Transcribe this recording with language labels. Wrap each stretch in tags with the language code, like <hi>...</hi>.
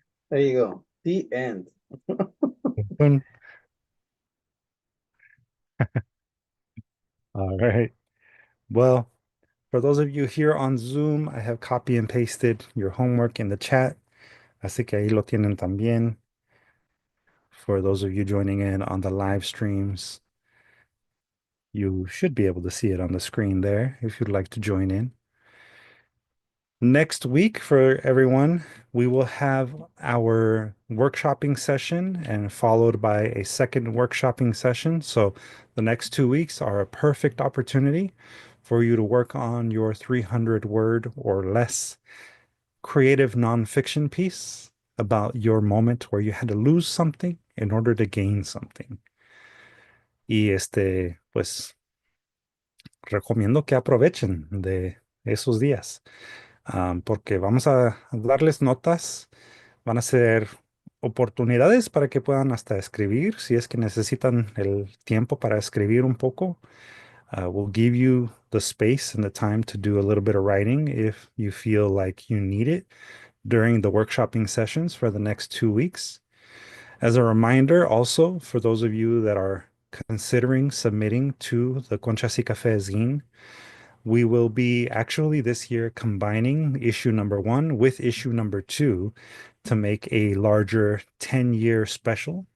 <en>There you go. The end. Boom. All right. Well, for those of you here on Zoom, I have copy and pasted your homework in the chat.</en> <es>Así que ahí lo tienen también.</es> <en>For those of you joining in on the live streams, you should be able to see it on the screen there if you'd like to join in. Next week, for everyone, we will have our workshopping session and followed by a second workshopping session. So the next 2 weeks are a perfect opportunity for you to work on your 300 word or less creative nonfiction piece about your moment where you had to lose something in order to gain something.</en> <es>Y pues recomiendo que aprovechen de esos días, porque vamos a darles notas, van a ser oportunidades para que puedan hasta escribir, si es que necesitan el tiempo para escribir un poco.</es> <en>We'll give you the space and the time to do a little bit of writing if you feel like you need it during the workshopping sessions for the next 2 weeks. As a reminder, also, for those of you that are considering submitting to the Conchas y Café zine, we will be actually this year combining issue number 1 with issue number 2 to make a larger 10-year special.</en>